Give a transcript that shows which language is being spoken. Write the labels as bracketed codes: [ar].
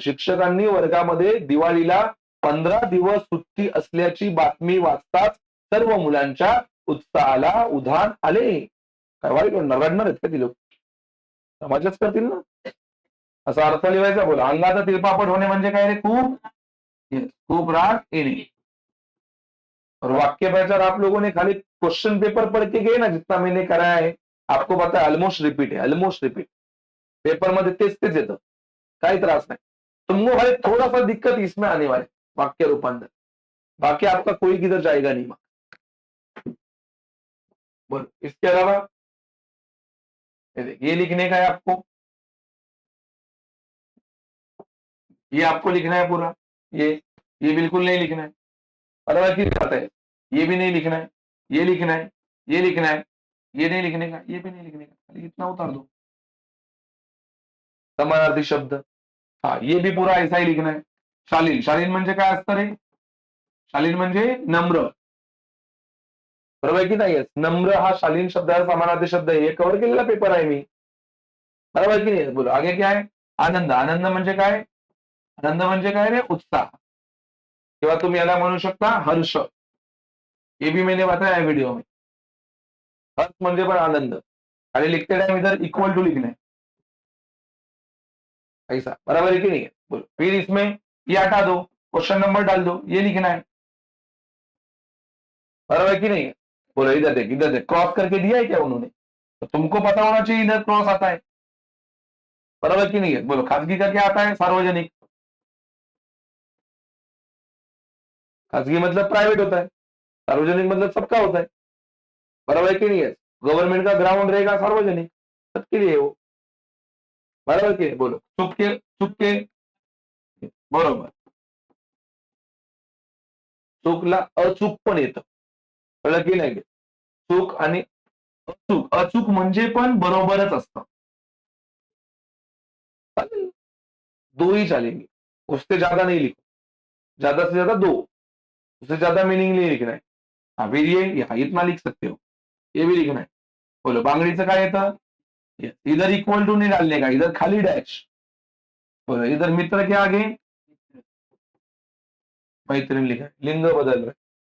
[mr] शिक्षकांनी वर्गामध्ये दिवाळीला 15 दिवस सुट्टी असल्याची बातमी वाचताच सर्व मुलांच्या उत्साहाला उधाण आले. काय वाईट वाटणार? रडणार आहेत का ती लोक? मजाच करतील ना. असा अर्थ लिहायचा. बोला, अंगाचा तिळपापड होणे म्हणजे काय रे? खूप, खूप राग येणे। [hi] और वाक्य प्रचार आप लोगों ने खाली क्वेश्चन पेपर पढ़ के गए ना, जितना मैंने कराया है, आपको पता है ऑलमोस्ट रिपीट है, ऑलमोस्ट रिपीट। [mr] पेपर मध्ये तेच तेच येतं, काही त्रास नाही। [hi] तुमको भाई थोड़ा सा दिक्कत इसमें आने वाले, वाक्य रूपांतर, बाकी आपका कोई किधर जाएगा नहीं। बोलो, इसके अलावा ये लिखने का है आपको, ये आपको लिखना है पूरा, ये बिल्कुल नहीं लिखना है। बराबर की बात है? ये भी नहीं लिखना है, ये लिखना है, ये लिखना है, ये नहीं लिखने का, ये भी नहीं लिखने का, खाली इतना उतार दो। समानार्थी शब्द, हाँ, ये भी पूरा ऐसा ही लिखना है। [mr] शालीन, शालीन म्हणजे काय असतं रे? शालीन म्हणजे नम्र। बरोबर की नाही? नम्र हा शालीन शब्दाचा समानार्थी शब्द आहे, हे कव्हर केलेला पेपर आहे मी। बरोबर की नाही? [hi] बोलो, आगे क्या है? [mr] आनंद, आनंद म्हणजे काय? आनंद म्हणजे काय रे? उत्साह, किंवा तुम्ही याला म्हणू शकता हर्ष। [hi] ये भी मैंने बताया है वीडियो में। [mr] हर्ष म्हणजे पण आनंद, [hi] खाली लिखते टाइम इधर इक्वल टू लिखना है, ऐसा। बराबर है कि नहीं है? बोलो, फिर इसमें ये हटा दो, क्वेश्चन नंबर डाल दो, ये लिखना है। बराबर है कि नहीं है? बोलो, इधर देख, क्रॉस करके दिया है क्या उन्होंने? तो तुमको पता होना चाहिए इधर क्रॉस आता है। बराबर की नहीं है? बोलो, खासगी का क्या आता है? सार्वजनिक। खासगी मतलब प्राइवेट होता है, सार्वजनिक मतलब सबका होता है। बराबर है कि नहीं है? गवर्नमेंट का ग्राउंड रहेगा सार्वजनिक, सबके लिए वो। [mr] बरोबर की बोलो, चुपके चुपके बरोबर. चूकला अचूक पण येतं, कळलं की नाही? चूक आणि अचूक, अचूक म्हणजे पण बरोबरच असतं. [hi] चालेल, दो ही चलेंगे, उससे ज्यादा नहीं लिखो, ज्यादा से ज्यादा दो, उससे ज्यादा मीनिंग नहीं लिखना है. हाँ फिर ये हाँ, इतना लिख सकते हो, ये भी लिखना है. [mr] बोलो बांगडीचं काय येतं? [en] Yes. [hi] इधर इक्वल टू नहीं डालने का, इधर खाली डैश. बोलो इधर मित्र के आगे मैत्रीण लिखा है, लिंग बदल रहा है.